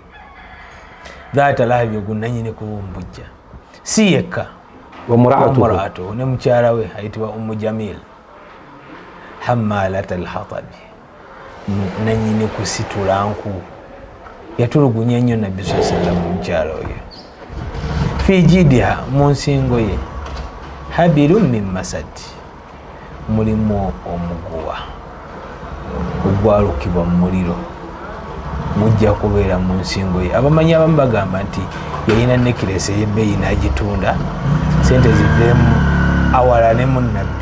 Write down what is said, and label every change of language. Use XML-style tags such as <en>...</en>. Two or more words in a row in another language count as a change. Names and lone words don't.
<ar>ذات لهب</ar> <lg>ogunnannyini kubumbujja, si yekka, wamuraatuhu ne mukyala we ayitibwa Ummu Jamil,</lg> <ar>حمالة الحطب,</ar> <lg>nannyini kusitula nku, yatulugunya nnyo Nabbi</lg> <ar>صلى الله عليه وسلم</ar> <lg>mukyala oyo.</lg> <ar>في جيدها,</ar> <lg>mu nsingo ye,</lg> <ar>حبل من مسد,</ar> <lg>mulimu omuguwa ogwalukibwa mu muliro mujja kubeera mu nsingo ye. Abamanyi abamu bagamba nti yalina nekiresi ey'ebbeeyi n'agitunda sente ziveemu awalaanemu nabbi,</lg>